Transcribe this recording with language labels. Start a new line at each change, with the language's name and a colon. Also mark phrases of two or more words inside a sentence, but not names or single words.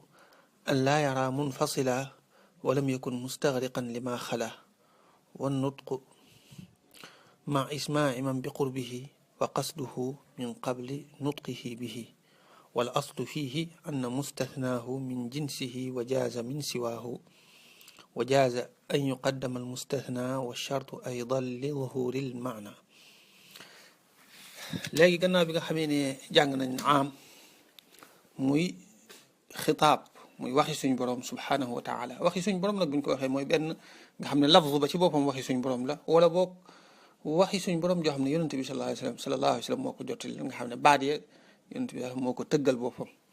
Arabic: أن لا يرى منفصلا ولم يكن مستغرقا لما خلا، والنطق مع إسماع من بقربه وقصده من قبل نطقه به، والأصل فيه أن مستثناه من جنسه وجاز من سواه، وجاز أن يقدم المستثنى والشرط أيضا لظهور المعنى.
Wolof: léegi gannaaw bi nga xamee ne jàng nañ am muy xitaab muy waxi suñ borom
Arabic: سبحانه وتعالى.
Wolof: waxi suñ borom nag buñ ko waxee mooy benn nga xam ne lafz ba ci boppam waxi suñ borom la, wala boog waxi suñ borom joo xam ne yonent bi
Arabic: صلى الله عليه وسلم
Wolof: moo ko jottali, nga xam ne baat ya yonent bi moo ko tëggal boppam.